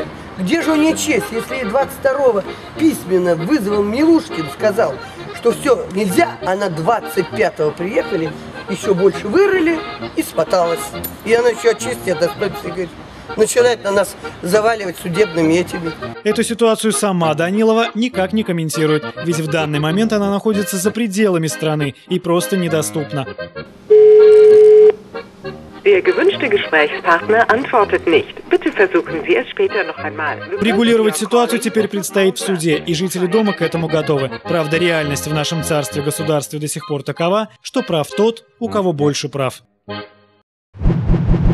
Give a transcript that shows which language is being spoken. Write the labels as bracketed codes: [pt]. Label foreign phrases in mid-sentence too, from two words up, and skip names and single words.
[ru] Где же у нее честь, если 22-го письменно вызвал Милушкин, сказал, что все, нельзя, а на 25-го приехали, еще больше вырыли и смоталась. И она еще от чести и достоинства говорит, начинает на нас заваливать судебными этими. Эту ситуацию сама Данилова никак не комментирует, ведь в данный момент она находится за пределами страны и просто недоступна. [de] Der gewünschte Gesprächspartner antwortet nicht. Bitte versuchen Sie es später noch einmal. [ru] Регулировать ситуацию теперь предстоит в суде, и жители дома к этому готовы. Правда, реальность в нашем царстве-государстве до сих пор такова, что прав тот, у кого больше прав.